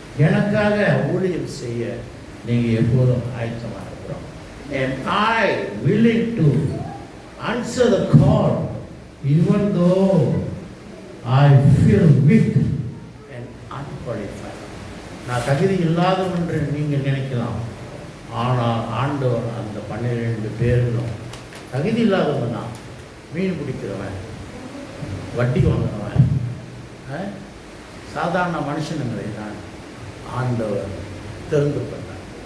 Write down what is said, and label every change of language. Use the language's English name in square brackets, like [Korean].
[Tamil] எனக்காக ஊழியம் செய்ய நீங்கள் எப்போதும் ஆயத்தமாக இருக்கிறோம். [English] Am I willing to answer the call even though I feel weak and unqualified? [Tamil] நான் தகுதி இல்லாதவன் என்று நீங்கள் நினைக்கலாம். ஆனால் ஆண்டவர் அந்த 12 பேர்களும் தகுதி இல்லாதவன் தான். மீன் பிடிக்கிறவன், வட்டி வாங்குறவன், சாதாரண மனுஷனுங்களை தான் ஆண்டவர் தெரிந்து கொண்டார்.